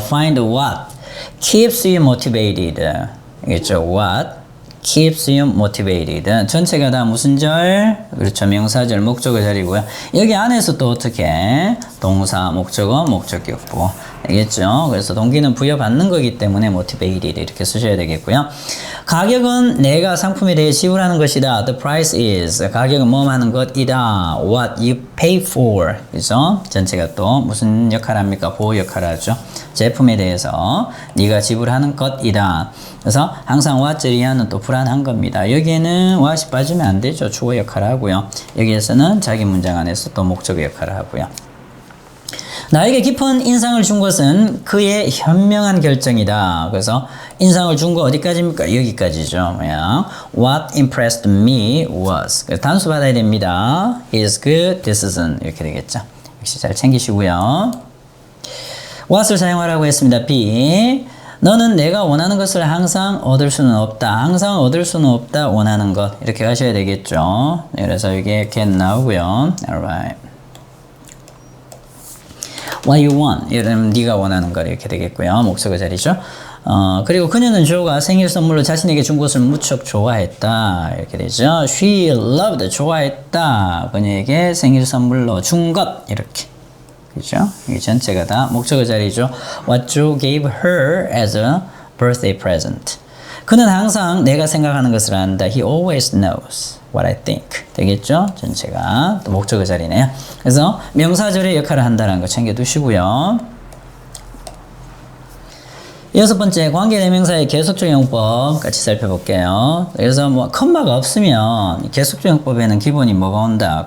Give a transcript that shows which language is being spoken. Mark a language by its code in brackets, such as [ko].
[en] Find what keeps you motivated. [ko] 알겠죠? [en] What keeps you motivated. [ko] 전체가 다 무슨 절? 그렇죠. 명사절, 목적어 자리고요. 여기 안에서 또 어떻게? 동사, 목적어, 목적격보. 알겠죠? 그래서 동기는 부여받는 거기 때문에 motivated 이렇게 쓰셔야 되겠고요. 가격은 내가 상품에 대해 지불하는 것이다. [en] The price is. [ko] 가격은 뭐 하는 것이다. [en] What you pay for. [ko] 그죠? 전체가 또 무슨 역할을 합니까? 보호 역할을 하죠. 제품에 대해서 네가 지불하는 것이다. 그래서 항상 what절 이하는 또 불안한 겁니다. 여기에는 what이 빠지면 안 되죠. 주어 역할을 하고요. 여기에서는 자기 문장 안에서 또 목적어 역할을 하고요. 나에게 깊은 인상을 준 것은 그의 현명한 결정이다. 그래서 인상을 준 거 어디까지입니까? 여기까지죠. 그냥 [en] What impressed me was. [ko] 그래서 단수 받아야 됩니다. [en] His good decision [ko] 이렇게 되겠죠. 역시 잘 챙기시고요. what을 사용하라고 했습니다. B. 너는 내가 원하는 것을 항상 얻을 수는 없다. 항상 얻을 수는 없다. 원하는 것. 이렇게 가셔야 되겠죠. 그래서 이게 get 나오고요. [en] Alright. What you want. [ko] 이러면 네가 원하는 것 이렇게 되겠고요. 목적어 자리죠. 그리고 그녀는 조가 생일 선물로 자신에게 준 것을 무척 좋아했다. 이렇게 되죠. [en] She loved. [ko] 좋아했다. 그녀에게 생일 선물로 준 것. 이렇게. 그죠? 이 전체가 다 목적어 자리죠. [en] What Joe gave her as a birthday present. [ko] 그는 항상 내가 생각하는 것을 안다. [en] He always knows what I think. [ko] 되겠죠? 전체가 또 목적어 자리네요. 그래서 명사절의 역할을 한다는 거 챙겨두시고요. 여섯 번째, 관계대명사의 계속적 용법 같이 살펴볼게요. 그래서 뭐 컴마가 없으면 계속적 용법에는 기본이 뭐가 온다?